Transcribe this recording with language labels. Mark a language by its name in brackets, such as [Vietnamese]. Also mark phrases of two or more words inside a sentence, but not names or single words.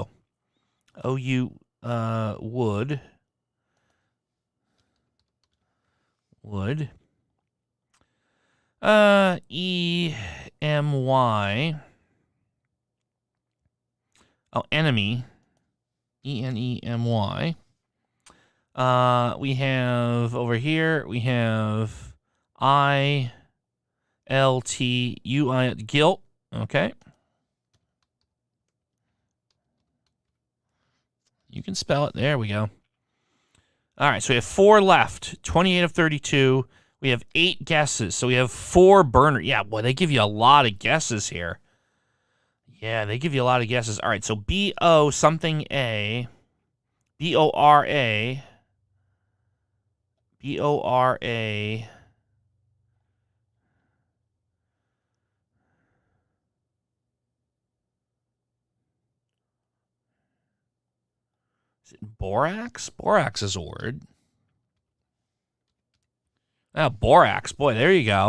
[English] O-U, wood. Wood. E-M-Y. Oh, enemy. E-N-E-M-Y. We have over here, we have I-L-T-U-I, guilt. Okay. You can spell it. There we go. All right, so we have 4 left. 28 of 32. We have 8 guesses, so we have 4 burner. Yeah, boy, they give you a lot of guesses here. Yeah, they give you a lot of guesses. All right, so B-O something A. B-O-R-A. B-O-R-A. Is it borax? Borax is a word. Ah, borax. Boy, there you go.